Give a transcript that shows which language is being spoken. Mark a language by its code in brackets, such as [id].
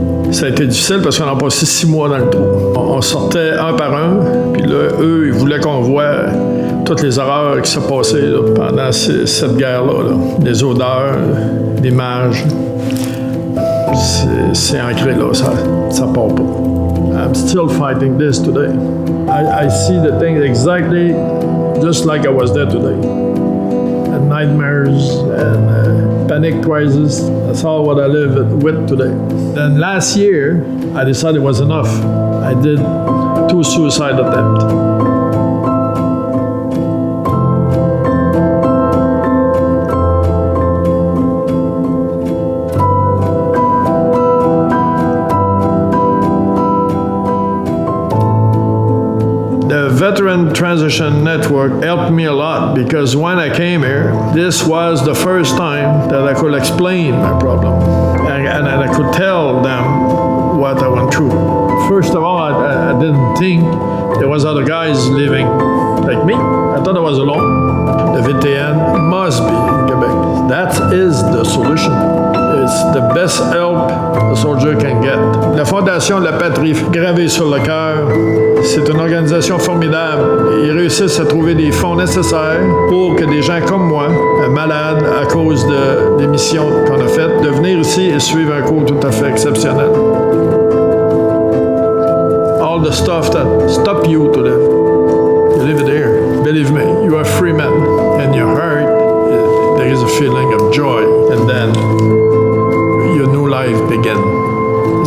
[fr] Ça a été difficile parce qu'on a passé 6 mois dans le trou. On sortait un par un, puis là, eux, ils voulaient qu'on voie toutes les horreurs qui se passaient là, pendant cette guerre-là. Là. Les odeurs, l'image. C'est ancré là, ça part pas. [en] I'm still fighting this today. I see the things exactly just like I was there today. And nightmares and panic crisis. That's all what I live with today. Then last year, I decided it was enough. I did 2 2 suicide attempts. The Veteran Transition Network helped me a lot because when I came here, this was the first time that I could explain my problem and I could tell them what I went through. First of all, I didn't think there was other guys living like me. I thought I was alone. The VTN must be in Quebec. That is the solution. It's the best help a soldier can get. [fr] La Fondation La Patrie, gravée sur le cœur, c'est une organisation formidable. Ils réussissent à trouver des fonds nécessaires pour que des gens comme moi, malades à cause des missions qu'on a faites, de venir ici et suivre un cours tout à fait exceptionnel. [en] All the stuff that stop you to live, you leave it here. Believe me, you are free man. In your heart, there is a feeling of joy, and then your new life begins.